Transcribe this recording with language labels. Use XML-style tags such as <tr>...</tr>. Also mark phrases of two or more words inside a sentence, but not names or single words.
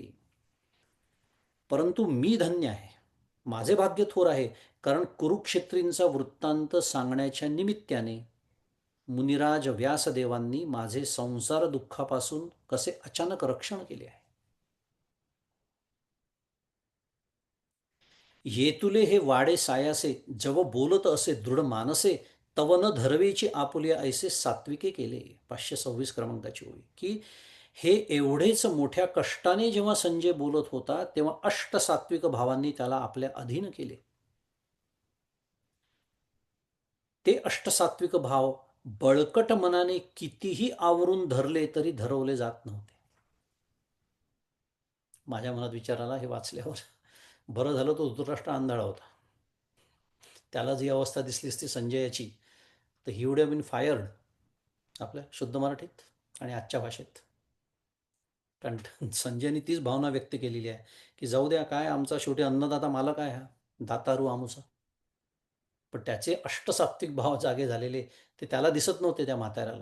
<mr>परंतु मी धन्य आहे, माझे भाग्य थोर आहे, कारण कुरुक्षेत्रींचा वृत्तांत सांगण्याच्या निमित्ताने मुनिराज व्यासदेवांनी माझे संसार दुःखापासून कसे अचानक रक्षण केले आहे. येतुले हे वाडे सायासे, जव बोलत असे दृढ मानसे, तव न धरवेची आपुले ऐसे सात्विके केले. 526 क्रमांकाची ओळी, की हे एवढेच मोठ्या कष्टाने जेव्हा संजय बोलत होता, तेव्हा अष्टसात्विक भावांनी त्याला आपल्या अधीन केले. ते अष्टसात्विक भाव बळकट मनाने कितीही आवरून धरले तरी धरवले जात नव्हते. माझ्या मनात विचार आला हे वाचल्यावर, बरं झालं तो धृतराष्ट्र आंधळा होता. त्याला जी अवस्था दिसली असती संजयाची, तर</mr> <en>he would have been fired</en> <mr>आपल्या शुद्ध मराठीत आणि आजच्या भाषेत. कारण संजयनी तीच भावना व्यक्त केलेली आहे, की जाऊ द्या, काय आमचा शेवटी अन्नदाता मालक आहे हा, दातारू आमुचा. पण त्याचे अष्टसात्विक भाव जागे झालेले, ते त्याला दिसत नव्हते त्या म्हाताऱ्याला.</mr>